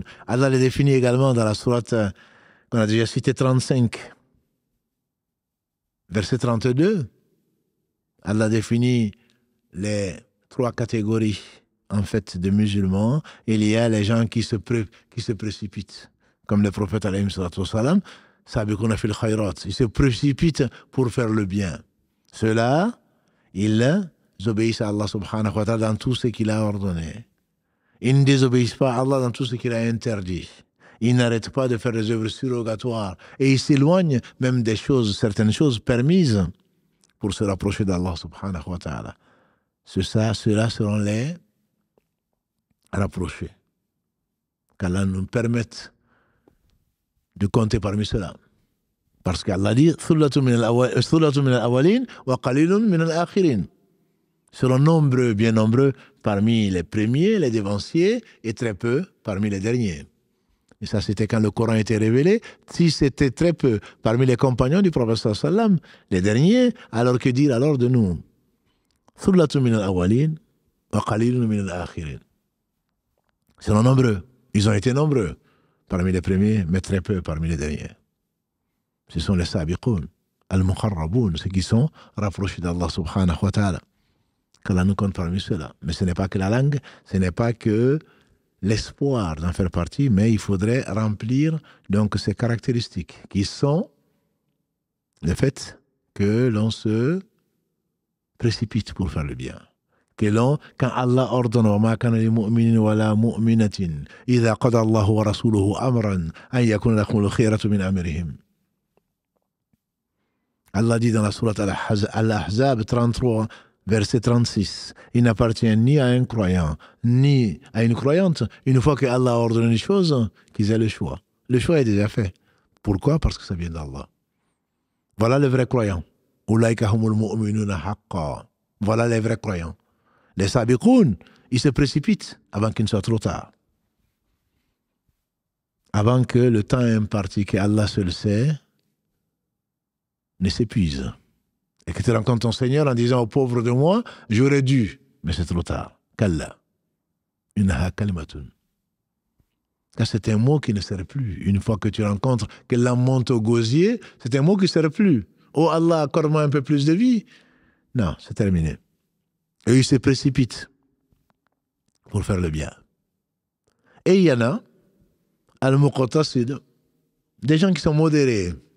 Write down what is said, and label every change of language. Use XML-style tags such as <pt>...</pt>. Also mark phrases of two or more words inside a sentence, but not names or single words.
<fr>Allah les définit également dans la sourate qu'on a déjà citée 35. Verset 32. Allah définit les 3 catégories en fait de musulmans. Il y a les gens qui se précipitent, comme le prophète</fr> <ar>عليه الصلاة والسلام, سابقون في الخيرات,</ar> <fr>ils se précipitent pour faire le bien. Ceux-là, ils obéissent à Allah</fr> <ar>سبحانه وتعالى</ar> <fr>dans tout ce qu'il a ordonné. Ils ne désobéissent pas à Allah dans tout ce qu'il a interdit. Ils n'arrêtent pas de faire des œuvres surrogatoires et ils s'éloignent même des choses, certaines choses permises pour se rapprocher d'Allah</fr> <ar>سبحانه وتعالى.</ar> <fr>Ceux-là seront les rapprochés. Qu'Allah nous permette de compter parmi ceux-là. Parce qu'Allah dit</fr> <ar>ثلة من الأولين وقليل من الآخرين.</ar> <fr>Seront nombreux, bien nombreux, parmi les premiers, les dévanciers, et très peu parmi les derniers. Et ça, c'était quand le Coran était révélé. Si c'était très peu parmi les compagnons du prophète sallam, les derniers, alors que dire alors de nous?</fr> <ar>ثلة من الأولين وقليل من الآخرين.</ar> <fr>Seront nombreux. Ils ont été nombreux parmi les premiers, mais très peu parmi les derniers. Ce sont les</fr> <ar>سابقون، المقربون,</ar> <fr>ceux qui sont rapprochés d'Allah</fr> <ar>سبحانه وتعالى.</ar> <fr>Qu'Allah nous compte parmi ceux-là. Mais ce n'est pas que la langue, ce n'est pas que l'espoir d'en faire partie, mais il faudrait remplir donc ces caractéristiques qui sont le fait que l'on se précipite pour faire le bien. Quand Allah ordonne</fr> <ar>وَمَا كَانَ لِمُؤْمِنٍ وَلَا مُؤْمِنَةٍ إِذَا قَضَى اللَّهُ وَرَسُولُهُ أَمْرًا أَنْ يَكُونَ لَهُمُ الْخِيَرَةُ مِنْ أَمْرِهِمْ.</ar> <fr>Allah dit dans la sourate Al-Ahzab 33, verset 36, il n'appartient ni à un croyant, ni à une croyante, une fois que Allah a ordonné les choses, qu'ils aient le choix. Le choix est déjà fait. Pourquoi? Parce que ça vient d'Allah. Voilà le vrai croyant.</fr> <ar>أولئك هم المؤمنون حقا.</ar> <fr>Voilà les vrais croyants. Les sabiqoun, ils se précipitent avant qu'il ne soit trop tard. Avant que le temps imparti que Allah seul sait ne s'épuise. Et que tu rencontres ton Seigneur en disant aux pauvres de moi, j'aurais dû, mais c'est trop tard.</fr> <ar>كلا. إنها كلمة.</ar> <fr>Car c'est un mot qui ne sert plus. Une fois que tu rencontres que l'âme monte au gosier, c'est un mot qui ne sert plus. Oh Allah, accorde-moi un peu plus de vie. Non, c'est terminé. Et ils se précipitent pour faire le bien. Et il y en a, al-muqtasid, des gens qui sont modérés.</fr>